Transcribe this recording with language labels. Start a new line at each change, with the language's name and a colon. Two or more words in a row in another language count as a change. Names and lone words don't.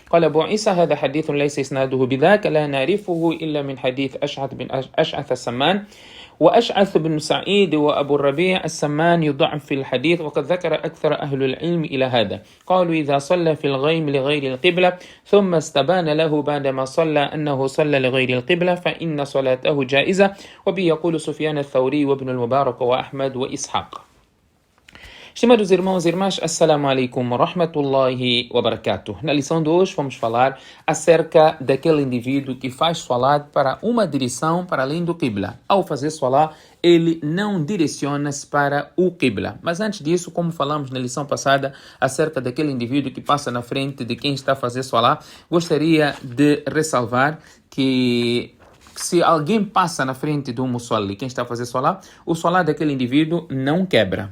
Arabic: قال أبو عيسى هذا حديث ليس إسناده بذاك لا نعرفه إلا من حديث أشعث السمان وأشعث بن سعيد وأبو الربيع السمان يضعف في الحديث وقد ذكر أكثر أهل العلم إلى هذا قالوا إذا صلى في الغيم لغير القبلة ثم استبان له بعدما صلى أنه صلى لغير القبلة فإن صلاته جائزة وبه يقول سفيان الثوري وابن المبارك وأحمد وإسحاق.
Portuguese: Estimados irmãos e irmãs,
Arabic: السلام عليكم ورحمة الله وبركاته.
Portuguese: Na lição de hoje vamos falar acerca daquele indivíduo que faz salat para uma direção para além do Qibla. Ao fazer salat, ele não direciona-se para o Qibla. Mas antes disso, como falamos na lição passada acerca daquele indivíduo que passa na frente de quem está a fazer salat, gostaria de ressalvar que se alguém passa na frente do musalli, quem está a fazer salat, o salat daquele indivíduo não quebra.